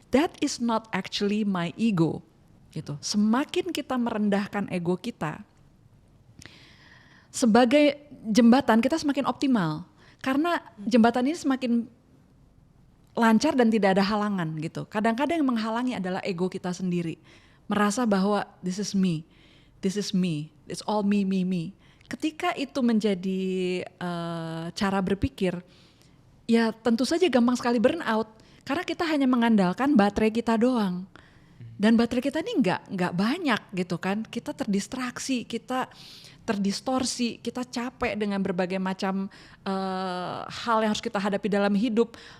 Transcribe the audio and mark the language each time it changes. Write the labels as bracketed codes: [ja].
[en] That is not actually my ego [id] gitu. Semakin kita merendahkan ego kita, sebagai jembatan kita semakin optimal. Karena jembatan ini semakin lancar dan tidak ada halangan gitu. Kadang-kadang yang menghalangi adalah ego kita sendiri. Merasa bahwa [en] this is me, it's all me. [id] Ketika itu menjadi cara berpikir, ya tentu saja gampang sekali burn out. Karena kita hanya mengandalkan baterai kita doang. Dan baterai kita ini nggak banyak gitu kan. Kita terdistraksi, kita terdistorsi, kita capek dengan berbagai macam hal yang harus kita hadapi dalam hidup.